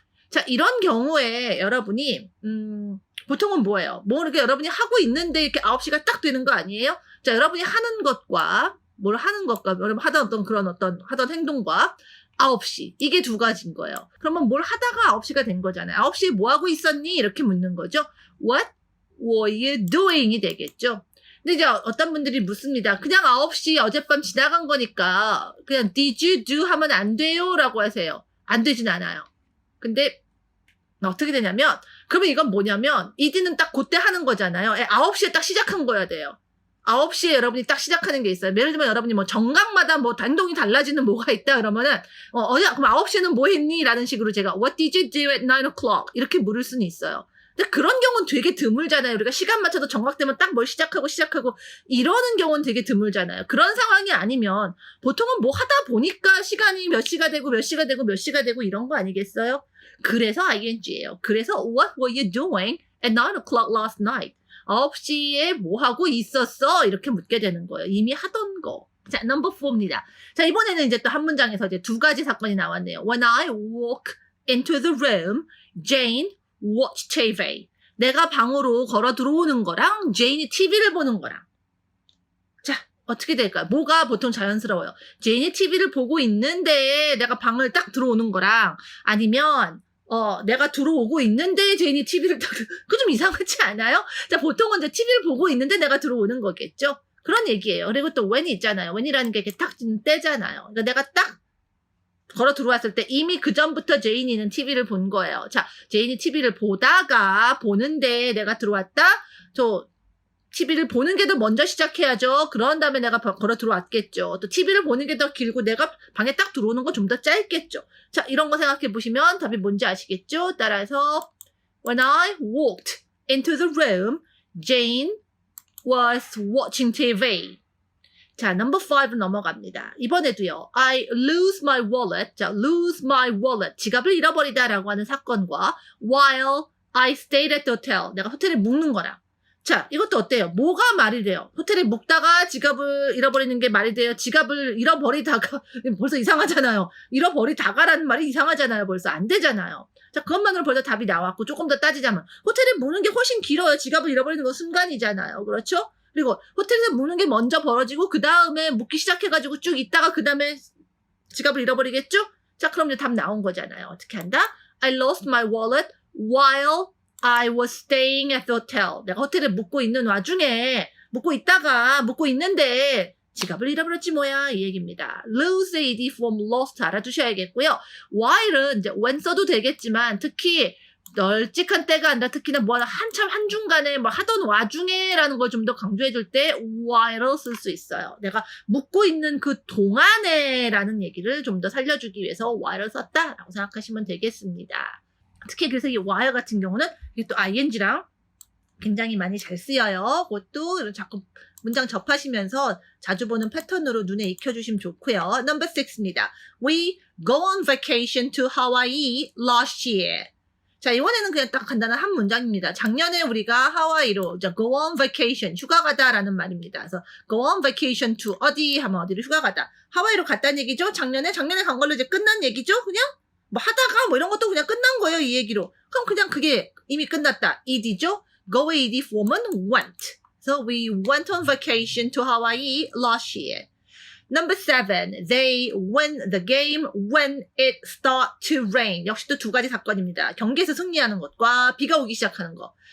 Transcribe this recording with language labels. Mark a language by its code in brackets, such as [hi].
[ko] 자, 이런 경우에 여러분이 보통은 뭐예요? 뭐 이렇게 여러분이 하고 있는데 이렇게 9시가 딱 되는 거 아니에요? 자, 여러분이 하는 것과 여러분 하던 행동과 9시 이게 두 가지인 거예요. 그러면 뭘 하다가 9시가 된 거잖아요. 9시에 뭐 하고 있었니? 이렇게 묻는 거죠. [en] What were you doing이 되겠죠. [ko] 근데 이제 어떤 분들이 묻습니다. 그냥 9시 어젯밤 지나간 거니까 그냥 [en] did you do [ko] 하면 안 돼요? 라고 하세요. 안 되진 않아요. 근데 어떻게 되냐면 그러면 이건 뭐냐면 ed는 딱 그때 하는 거잖아요. 9시에 딱 시작한 거야 돼요. 9시에 여러분이 딱 시작하는 게 있어요. 예를 들면 여러분이 뭐 정각마다 뭐 단동이 달라지는 뭐가 있다 그러면은 그럼 9시에는 뭐 했니? 라는 식으로 제가 [en] What did you do at 9 o'clock? [ko] 이렇게 물을 수는 있어요. 근데 그런 경우는 되게 드물잖아요. 우리가 시간 맞춰서 정각되면 딱 뭘 시작하고 이러는 경우는 되게 드물잖아요. 그런 상황이 아니면 보통은 뭐 하다 보니까 시간이 몇 시가 되고 몇 시가 되고 몇 시가 되고 이런 거 아니겠어요? 그래서 ing예요. 그래서 [en] what were you doing at 9 o'clock last night? [ko] 9시에 뭐 하고 있었어? 이렇게 묻게 되는 거예요. 이미 하던 거. 자, [en] number 4 [ko] 입니다. 자, 이번에는 이제 또 한 문장에서 이제 두 가지 사건이 나왔네요. [en] When I walk into the room, Jane watched TV. [ko] 내가 방으로 걸어 들어오는 거랑 제인이 TV를 보는 거랑. 자, 어떻게 될까요? 뭐가 보통 자연스러워요? 제인이 TV를 보고 있는데 내가 방을 딱 들어오는 거랑 아니면 내가 들어오고 있는데 제인이 TV를 딱 그거 좀 이상하지 않아요? 자, 보통은 이제 TV를 보고 있는데 내가 들어오는 거겠죠? 그런 얘기예요. 그리고 또 when이 있잖아요. when이라는 게 이렇게 딱 때잖아요. 그러니까 내가 딱 걸어 들어왔을 때 이미 그 전부터 제인이는 TV를 본 거예요. 자, 제인이 TV를 보는데 내가 들어왔다? 저 TV를 보는 게 더 먼저 시작해야죠. 그런 다음에 내가 걸어 들어왔겠죠. 또 TV를 보는 게 더 길고 내가 방에 딱 들어오는 거 좀 더 짧겠죠. 자, 이런 거 생각해 보시면 답이 뭔지 아시겠죠? 따라서 [en] When I walked into the room, Jane was watching TV. [ko] 자, number 5 넘어갑니다. 이번에도요. [en] I lose my wallet. [ko] 자, [en] lose my wallet. [ko] 지갑을 잃어버리다라고 하는 사건과 [en] while I stayed at the hotel. [ko] 내가 호텔에 묵는 거랑. 자, 이것도 어때요? 뭐가 말이 돼요? 호텔에 묵다가 지갑을 잃어버리는 게 말이 돼요? 지갑을 잃어버리다가 벌써 이상하잖아요. 잃어버리다가라는 말이 이상하잖아요. 벌써 안 되잖아요. 자, 그것만으로 벌써 답이 나왔고 조금 더 따지자면 호텔에 묵는 게 훨씬 길어요. 지갑을 잃어버리는 건 순간이잖아요. 그렇죠? 그리고 호텔에서 묵는 게 먼저 벌어지고 그 다음에 묵기 시작해가지고 쭉 있다가 그 다음에 지갑을 잃어버리겠죠? 자, 그럼 이제 답 나온 거잖아요. 어떻게 한다? [en] I lost my wallet while I was staying at the hotel. [ko] 내가 호텔에 묵고 있는 와중에 묵고 있는데 지갑을 잃어버렸지 뭐야 이 얘기입니다. [en] lose AD from lost [ko] 알아두셔야겠고요. while은 이제 when 써도 되겠지만 특히 널찍한 때가 아니라 특히나 뭐 한참 한중간에 뭐 하던 와중에라는 걸 좀 더 강조해 줄 때 while을 쓸 수 있어요. 내가 묵고 있는 그 동안에라는 얘기를 좀 더 살려주기 위해서 while을 썼다라고 생각하시면 되겠습니다. 특히 그래서 이 while 같은 경우는 이게 또 ing랑 굉장히 많이 잘 쓰여요. 그것도 이런 자꾸 문장 접하시면서 자주 보는 패턴으로 눈에 익혀주시면 좋고요. [en] Number 6 [ko] 입니다. We go on vacation to Hawaii last year. 자, 이번에는 그냥 딱 간단한 한 문장입니다. 작년에 우리가 하와이로 [en] go on vacation, [ko] 휴가 가다라는 말입니다. 그래서 [en] go on vacation to [ko] 어디 하면 어디로 휴가 가다. 하와이로 갔다는 얘기죠. 작년에 간 걸로 이제 끝난 얘기죠. 그냥 뭐 하다가 뭐 이런 것도 그냥 끝난 거예요. 이 얘기로. 그럼 그냥 그게 이미 끝났다. ed죠. go ed form은 went. [en] So we went on vacation to Hawaii last year. Number 7, they win the game when it started to rain. [ko] 역시 또 두 가지 사건입니다. 경기에서 승리하는 것과 비가 오기 시작하는 것.